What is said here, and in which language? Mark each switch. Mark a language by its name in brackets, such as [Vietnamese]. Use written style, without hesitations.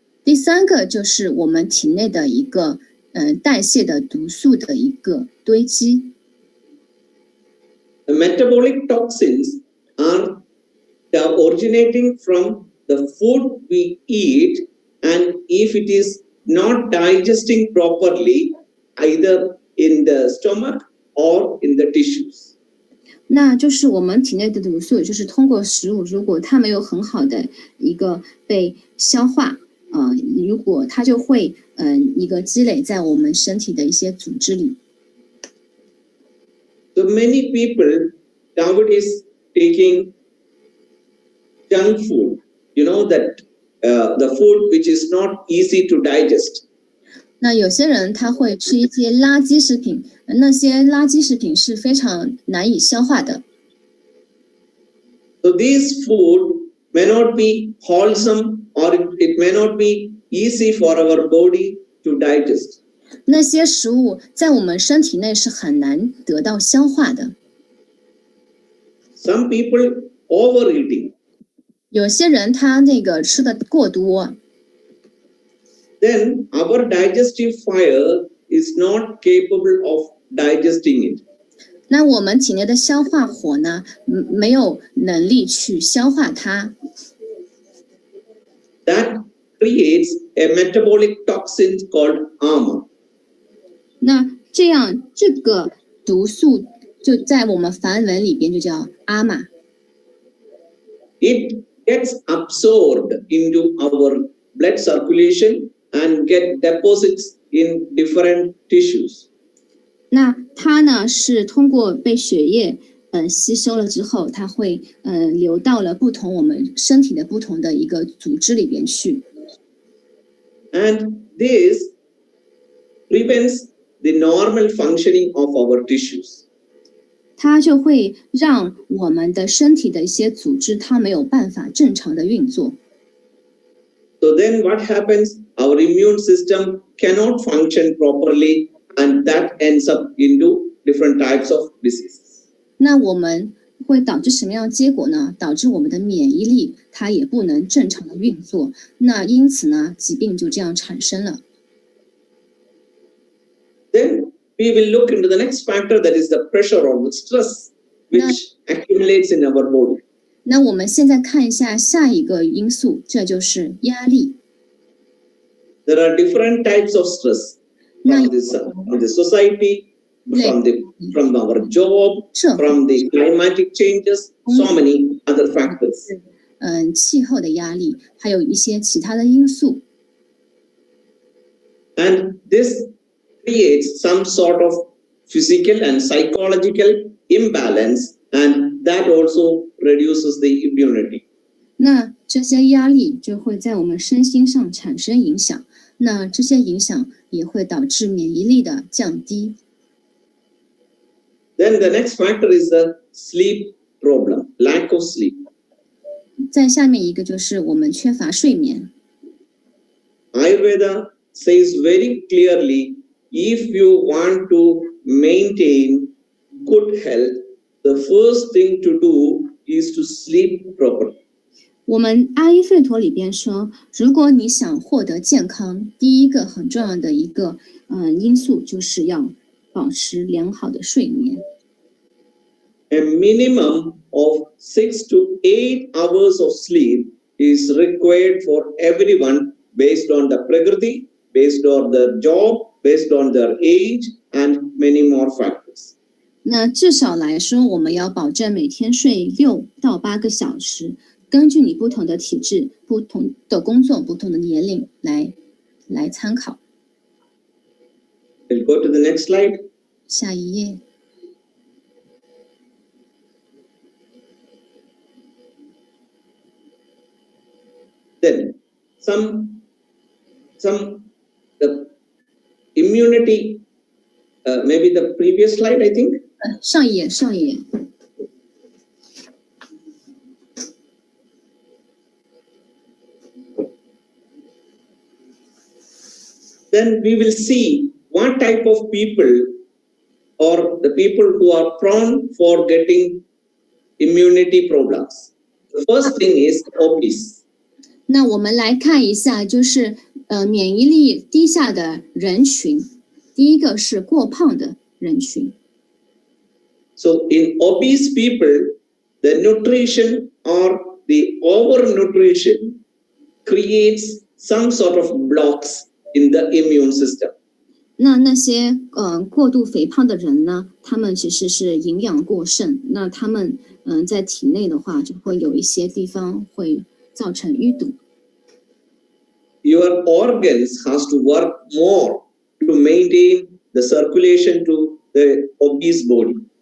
[Chinese] 第3个就是我们体内的一个代谢的毒素的一个堆积。 [English] The metabolic toxins are originating from the food we eat, and if it is not digesting properly, either in the stomach or in the tissues. [Chinese] 那就是我们体内的毒素，就是通过食物，如果它没有很好的一个被消化，如果它就会一个积累在我们身体的一些组织里。 [English] So many people nowadays taking junk food, that the food which is not easy to digest. [Chinese] 那有些人他会吃一些垃圾食品，那些垃圾食品是非常难以消化的。 [English] So these food may not be wholesome or it may not be easy for our body to digest. [Chinese] 那些食物在我们身体内是很难得到消化的。 [English] Some people overeating. [Chinese] 有些人他那个吃的过多。 [English] Then our digestive fire is not capable of digesting it. [Chinese] 那我们体内的消化火呢，没有能力去消化它。 [English] That creates a metabolic toxin called ama. [Chinese] 那这样，这个毒素就在我们梵文里边就叫阿玛。 [English] It gets absorbed into our blood circulation and get deposits in different tissues. [Chinese] 那它呢是通过被血液吸收了之后，它会流到了我们身体的不同的一个组织里边去。 [English] And this prevents the normal functioning of our tissues. [Chinese] 它就会让我们的身体的一些组织它没有办法正常的运作。 [English] So then what happens? Our immune system cannot function properly and that ends up into different types of diseases. [Chinese] 那我们会导致什么样的结果呢？导致我们的免疫力它也不能正常的运作，那因此呢，疾病就这样产生了。 [English] Then we will look into the next factor, that is the pressure or the stress which accumulates in our body. [Chinese] 那我们现在看一下下一个因素，这就是压力。 [English] There are different types of stress from the society, from our job, from the climatic changes, so many other factors. [Chinese] 气候的压力，还有一些其他的因素。 [English] And this creates some sort of physical and psychological imbalance, and that also reduces the immunity. [Chinese] 那这些压力就会在我们身心上产生影响，那这些影响也会导致免疫力的降低。 [English] Then the next factor is the sleep problem, lack of sleep. [Chinese] 再下面一个就是我们缺乏睡眠。 [English] Ayurveda says very clearly, if you want to maintain good health, the first thing to do is to sleep properly. [Chinese] 我们阿育吠陀里边说，如果你想获得健康，第一个很重要的一个因素就是要保持良好的睡眠。 [English] A minimum of 6 to 8 hours of sleep is required for everyone based on the prakriti, based on their job, based on their age, and many more factors. [Chinese] 那至少来说，我们要保证每天睡6到8个小时。根据你不同的体质、不同的工作、不同的年龄来参考。 [English] We'll go to the next slide. [Chinese] 下一页。 [English] Then the immunity, maybe the previous slide, I think. [Chinese] 上一页。 [English] Then we will see what type of people or the people who are prone for getting immunity problems. The first thing is obese. [Chinese] 那我们来看一下，就是免疫力低下的人群。第一个是过胖的人群。 [English] So in obese people, the nutrition or the overnutrition creates some sort of blocks in the immune system. [Chinese] 那些过度肥胖的人呢，他们其实是营养过剩，那他们在体内的话，就会有一些地方会造成淤堵。 [English] Your organs has to work more to maintain the circulation to the obese body.